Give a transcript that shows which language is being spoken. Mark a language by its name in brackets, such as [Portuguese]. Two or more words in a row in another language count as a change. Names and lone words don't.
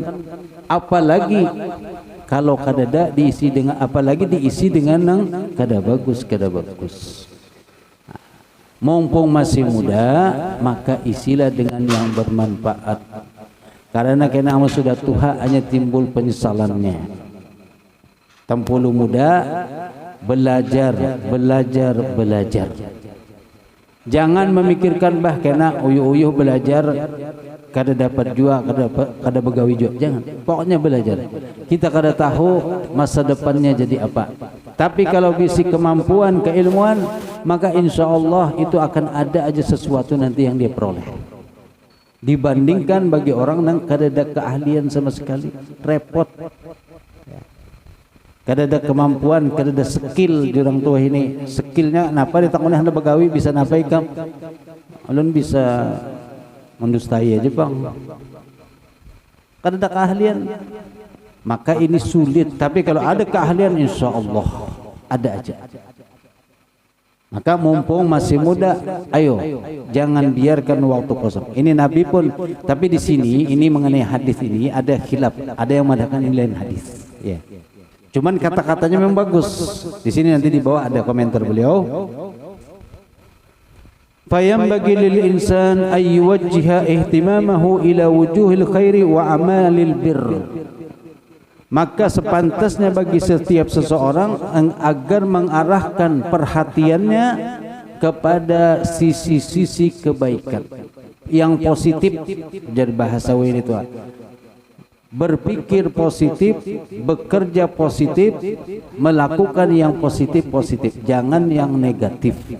[Banjar] Apalagi kalau kadada diisi dengan, apalagi diisi dengan yang kada bagus, kada bagus. [Indonesian] Mumpung masih muda, maka isilah dengan yang bermanfaat. Karena kamu sudah tua, [Banjar] hanya timbul penyesalannya. Tempulu muda, belajar, belajar, belajar. Jangan memikirkan bah kena uyuh-uyuh belajar kada dapat jua, kada begawi jua. Jangan. Pokoknya belajar. Kita kada tahu masa depannya jadi apa. Tapi kalau bisi kemampuan, keilmuan, maka [Arabic] إن شاء الله [Banjar] itu akan ada aja sesuatu nanti yang dia peroleh. Dibandingkan bagi orang yang kada ada keahlian sama sekali, repot. Kada ada kemampuan, kada ada skill di orang tua ini. Skillnya napa ditakuni hendak begawi bisa napa ikam? Ulun bisa mendustai aja bang. Kada ada keahlian, maka ini sulit. [Indonesian] Tapi kalau ada keahlian, [Arabic] إن شاء الله [Indonesian] ada aja. Maka mumpung masih muda, ayo jangan biarkan waktu kosong. Ini Nabi pun, tapi di sini ini mengenai hadis ini ada khilaf, ada yang mengatakan ini lain hadis. Ya. Cuman kata-katanya memang bagus. Di sini nanti di bawah ada komentar beliau. [Arabic] فينبغي للإنسان أن يوجه اهتمامه إلى وجوه الخير وأعمال البر. [Indonesian] Maka sepantasnya bagi setiap seseorang agar mengarahkan perhatiannya kepada sisi-sisi kebaikan yang positif. Jadi bahasa ini itu berpikir positif, bekerja positif, melakukan yang positif-positif, jangan yang negatif.